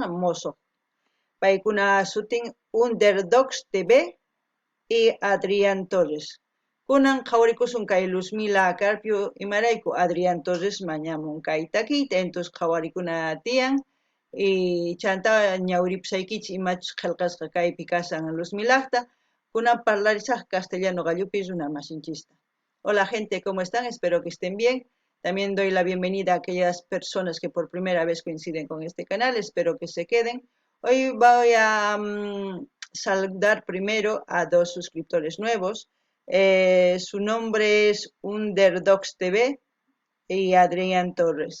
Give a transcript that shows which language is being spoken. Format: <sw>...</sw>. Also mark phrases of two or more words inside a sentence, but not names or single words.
<qu>mosoq paykuna sutin Underdogs TV y Adrián Torres kunan qhawarikusun kay Luzmila Carpio imarayku Adrián Torres mañamun kay takiyta entonces qhawarikuna tiyan y chanta ñawiripusaykichis imachus qillqasqa kaypi kasan Luzmilaqta kunan parlarisaq castellano gallupi runa masinchista.</qu> <es>Hola gente, ¿cómo están? Espero que estén bien. También doy la bienvenida a aquellas personas que por primera vez coinciden con este canal. Espero que se queden. Hoy voy a saludar primero a dos suscriptores nuevos. Su nombre es Underdogs TV y Adrián Torres.</es>